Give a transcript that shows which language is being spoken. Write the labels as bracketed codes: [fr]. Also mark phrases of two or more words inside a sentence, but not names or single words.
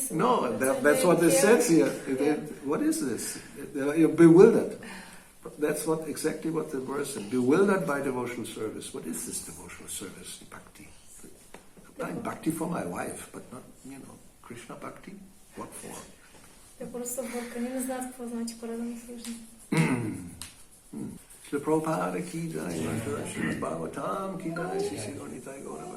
[en] no, that's what it they says here. What is this? You're bewildered. That's exactly what the verse said. Bewildered by devotional service. What is this devotional service? Bhakti. I'm bhakti for my wife, but not, Krishna bhakti. What for? [bg] Те просто са бъркани, не знаят какво значи преданно служение. [hi] श्री प्रभुपाद की जय, श्री भागवतम की जय, श्री गौनिताई